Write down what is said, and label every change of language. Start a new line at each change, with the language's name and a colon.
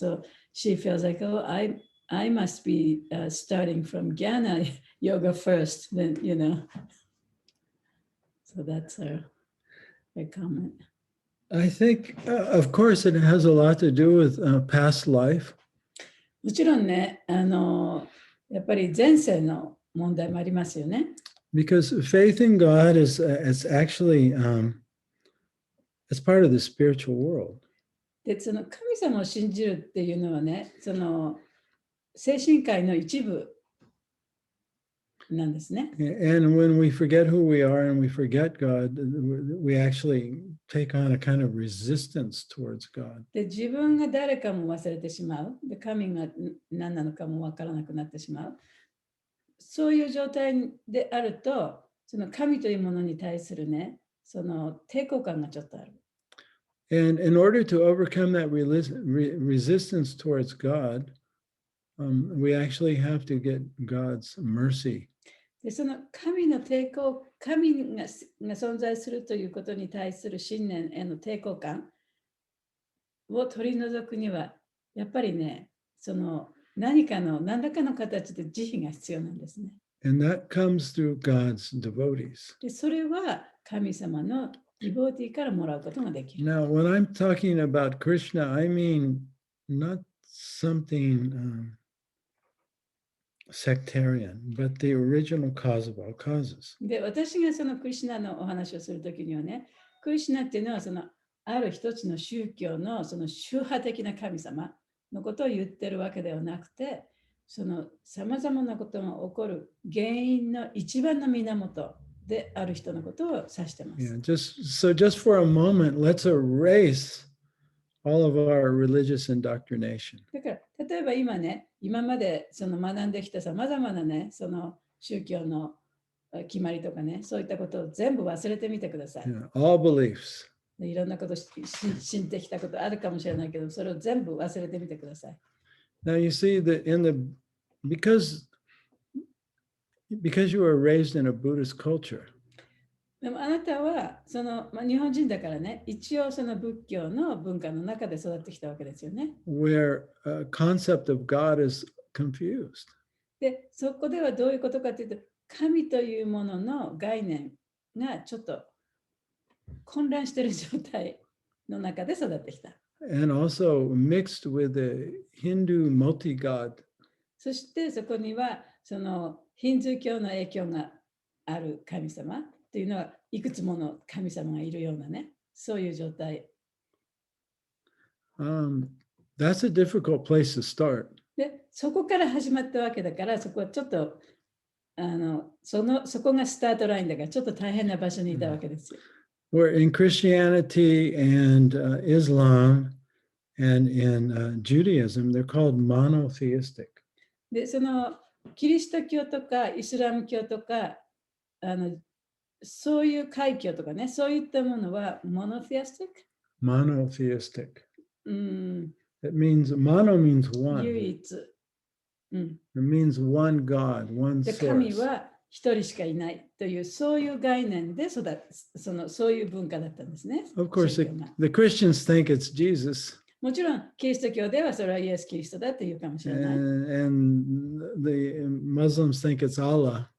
English: So she feels like, oh, I must be starting from Jnana yoga first, then, So that's her comment. I think, of course, it has a lot to do with past life.
Japanese: もちろんね、やっぱり前世の問題もありますよね。
English: Because faith in God is actually it's part of the spiritual world.
Japanese: で、その神様を信じるっていうのはね、その精神界の一部。なんですね。
English: And when we forget who we are and we forget God, we actually take on a kind of resistance towards God.
Japanese: で、自分が誰かも忘れてしまう。で、神が何なのかもわからなくなってしまう。そういう状態であると、その神というものに対するね、その抵抗感がちょっとある。
English: And in order to overcome that resistance towards God, we actually have to get God's mercy.
Japanese: で、その神の抵抗、神が存在するということに対する信念への抵抗感を取り除くには、やっぱりね、その何らかの形で慈悲が必要なんですね。
English: And that comes through God's devotees.
Japanese: で、それは神様のディボーティーからもらうことができる。
English: Now, when I'm talking about Krishna, I mean not something sectarian, but the original cause of all causes.
Japanese: で、私がそのクリシュナのお話をするときにはね、クリシュナっていうのはそのある一つの宗教のその宗派的な神様のことを言ってるわけではなくて、そのさまざまなことが起こる原因の一番の源である人のことを指してます。
English: Yeah, just for a moment, let's erase all of our religious indoctrination.
Japanese: だから、例えば今ね、今までその学んできたさまざまなね、その宗教の決まりとかね、そういったことを全部忘れてみてください。
English: Yeah, all beliefs.
Japanese: いろんなこと信じてきたことあるかもしれないけど、それを全部忘れてみてください。
English: Now you see that because you were raised in a Buddhist culture,
Japanese: でもあなたはその、日本人だからね、一応その仏教の文化の中で育ってきたわけですよね。
English: where a concept of God is confused.
Japanese: で、そこではどういうことかというと、神というものの概念がちょっと混乱している状態の中で育ってきた。
English: And also mixed with the Hindu multi-god.
Japanese: そしてそこにはそのヒンズー教の影響がある神様っていうのはいくつもの神様がいるようなね、そういう状態。
English: That's a difficult place to start.
Japanese: で、そこから始まったわけだから、そこはちょっとそこがスタートラインだからちょっと大変な場所にいたわけですよ。
English: Where in Christianity and Islam and in Judaism, they're called monotheistic.
Japanese: で、そのキリスト教とかイスラム教とかそういう階級とかね、そういったものはモノティアスティック。
English: Monotheistic. It means mono means one.
Japanese: 唯一。
English: It means one God, one
Japanese: で、神
English: source.
Japanese: は一人しかいないというそういう概念でそういう文化だったんですね。
English: Of course,
Japanese: 宗教が
English: the Christians think it's Jesus,
Japanese: もちろんキリスト教ではそれはイエス・キリストだというかもしれない。
English: and the Muslims think it's Allah,